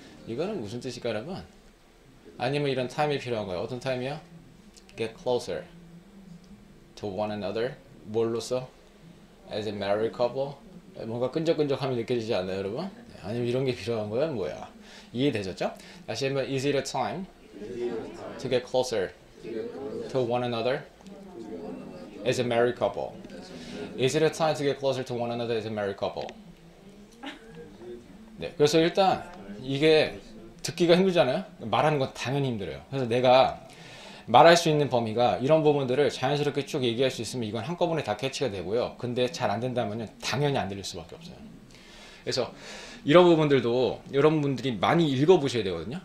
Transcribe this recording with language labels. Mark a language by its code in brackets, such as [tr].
[ko] 이거는 무슨 뜻일까 여러분? 아니면 이런 타임이 필요한 거예요. 어떤 타임이야? [en] Get closer to one another. [ko] 뭘로써? [en] As a married couple. [ko] 뭔가 끈적끈적함이 느껴지지 않나요 여러분? 네, 아니면 이런 게 필요한 거야? 뭐야? 이해되셨죠? 다시 한번 [en] Is it a time to get closer to one another as a married couple? Is it a time to get closer to one another as a married couple? [ko] 네, 그래서 일단 이게 듣기가 힘들잖아요. 말하는 건 당연히 힘들어요. 그래서 내가 말할 수 있는 범위가 이런 부분들을 자연스럽게 쭉 얘기할 수 있으면 이건 한꺼번에 다 캐치가 되고요. 근데 잘 안 된다면 당연히 안 들릴 수밖에 없어요. 그래서 이런 부분들도 여러분들이 많이 읽어보셔야 되거든요.